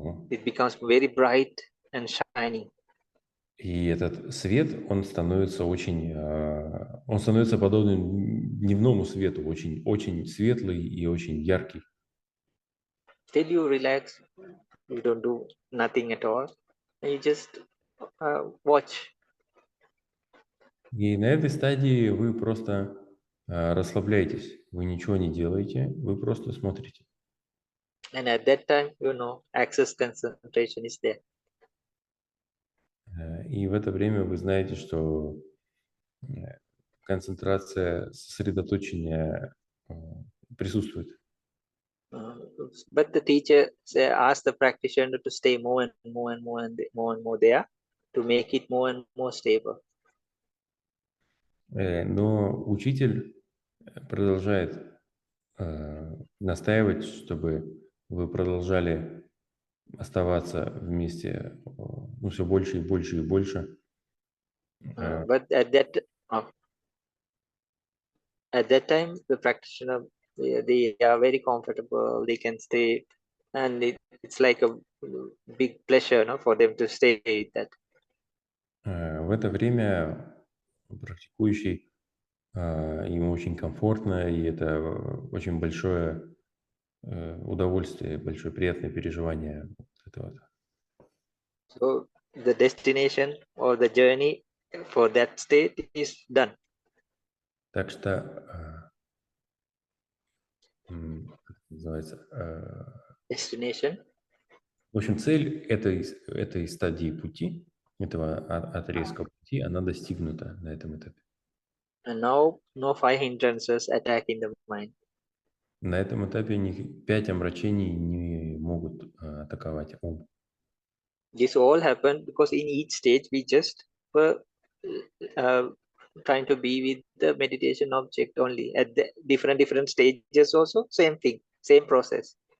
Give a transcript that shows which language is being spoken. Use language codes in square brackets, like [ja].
[en] It becomes very bright and shining. [ru] И этот свет, он становится подобным дневному свету, очень светлый и очень яркий. [en] Till you relax, you don't do nothing at all, and you just watch. [ru] И на этой стадии вы просто расслабляетесь, вы ничего не делаете, вы просто смотрите. [en] And at that time, access concentration is there. [ru] И в это время вы знаете, что концентрация, сосредоточение присутствует. [en] But the teacher asked the practitioner to stay more and more and more and more and more there to make it more and more stable. [ru] Но учитель продолжает настаивать, чтобы вы продолжали оставаться вместе, все больше и больше и больше. [en] But at that time, the practitioner, they are very comfortable. They can stay, and it's like a big pleasure, for them to stay with that. [ru] В это время практикующий, ему очень комфортно, и это очень большое удовольствие, большое приятное переживание этого. [en] So the destination or the journey for that state is done. [ru] Так что, как это называется, [en] Destination. [ru] в общем, цель этой стадии пути, этого отрезка пути, она достигнута на этом этапе. [en] And now no five hindrances attacking the mind. [ru] На этом этапе 5 омрачений не могут атаковать ум. [en] This all happened because in each stage we just were trying to be with the meditation object only. At the different stages also, same thing, same process.